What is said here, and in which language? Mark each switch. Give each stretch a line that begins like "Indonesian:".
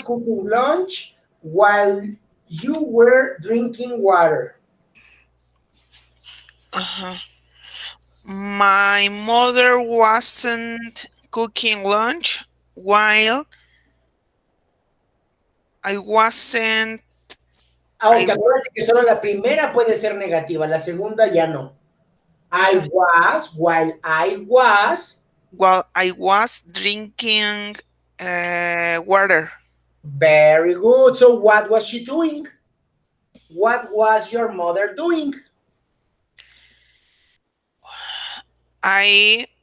English: cooking lunch while you were drinking water. uh-huh. My mother wasn't cooking lunch while I wasn't. I
Spanish: Aunque acuérdate que solo la primera puede ser negativa, la segunda ya no.
English: I uh, was, while I was. while I was drinking water. Very good. So what was she doing? What was your mother doing? I